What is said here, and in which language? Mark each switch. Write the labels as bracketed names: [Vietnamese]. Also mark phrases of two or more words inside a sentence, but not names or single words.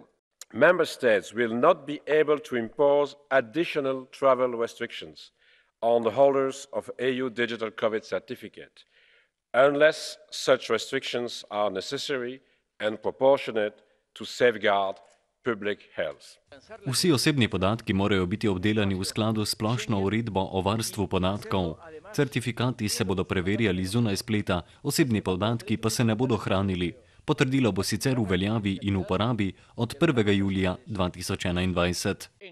[English] Member states will not be able to impose additional travel restrictions on the holders of EU Digital COVID Certificate, unless such restrictions are necessary and proportionate to safeguard public health. [Slovenian] Vsi osebni podatki morajo biti obdelani v skladu s splošno uredbo o varstvu podatkov. Certifikati se bodo preverjali zunaj spleta, osebni podatki pa se ne bodo hranili. Potrdilo bo sicer v veljavi in uporabi od 1. julija 2021.